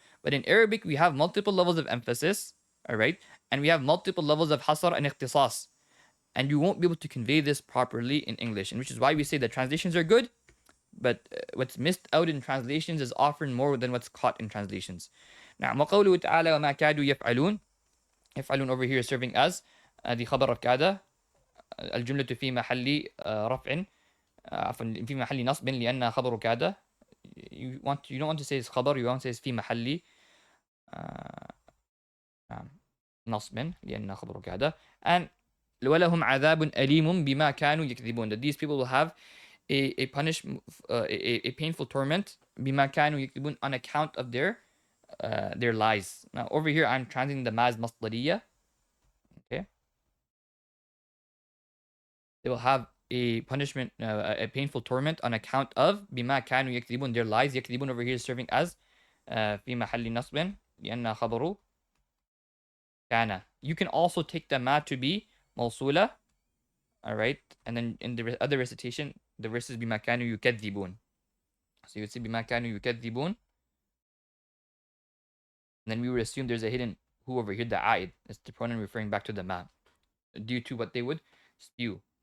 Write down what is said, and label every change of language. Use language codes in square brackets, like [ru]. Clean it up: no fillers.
[en] But in Arabic, we have multiple levels of emphasis, all right? And we have multiple levels of hasr and ikhtisas. And you won't be able to convey this properly in English, and which is why we say that translations are good, but what's missed out in translations is often more than what's caught in translations. Now, [ar] وَقَوْلُهُ تَعَالَى وَمَا كَادُوا يَفْعَلُونَ. [en] يفعلون over here is serving as the khabar of kada. [ar] الجملة في محل رفع عفوا في محل نصب لأنها خبر كاد. [en] You don't want to say it's khabar, you want to say it's [ar] في محل نصب لأنها خبر كاد. [en] And [ar] وَلَهُمْ عَذَابٌ أَلِيمٌ بِمَا كَانُوا يَكْذِبُونَ, [en] that these people will have a painful torment [ar] بِمَا كَانُوا يَكْذِبُونَ, [en] on account of their lies. Now over here I'm translating the maz masdariya. Okay, they will have a punishment, a painful torment on account of [ar] بِمَا كَانُوا يَكْذِبُونَ, [en] their lies. [ar] يَكْذِبُونَ [en] over here is serving as [ar] في محل نصب لأنها خبر كان. [en] You can also take the ma to be موصولة, all right, and then in the other recitation, the verse is [ar] بما كانوا يكذبون. [en] So you would say [ar] بما كانوا يكذبون, [en] and then we would assume there's a hidden who over here, the a'id. It's the pronoun referring back to the ma, due to what they would spew.